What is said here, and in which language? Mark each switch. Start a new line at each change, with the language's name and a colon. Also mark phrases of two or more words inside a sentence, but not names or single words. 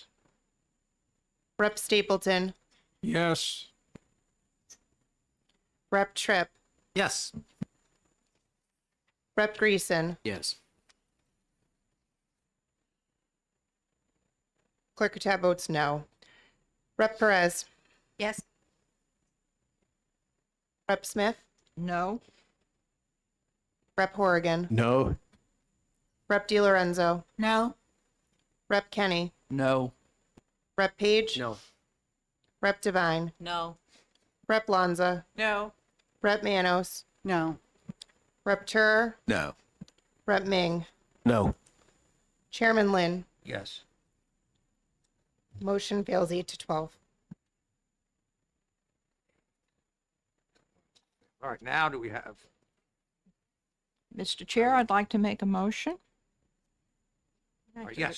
English: Rep. Stapleton, Yes. Rep. Tripp, Yes. Rep. Greason, Yes. Clerk Katab votes no. Rep. Perez, Yes. Rep. Smith, No. Rep. Horrigan, No. Rep. DiLorenzo, no, Rep. Kenny, No. Rep. Page, No. Rep. Devine, No. Rep. Lanza, No. Rep. Manos, No. Rep. Tur, No. Rep. Ming. No. Chairman Lynn. Yes. Motion fails 8 to 12. All right, now do we have, Mr. Chair, I'd like to make a motion. all right, yes,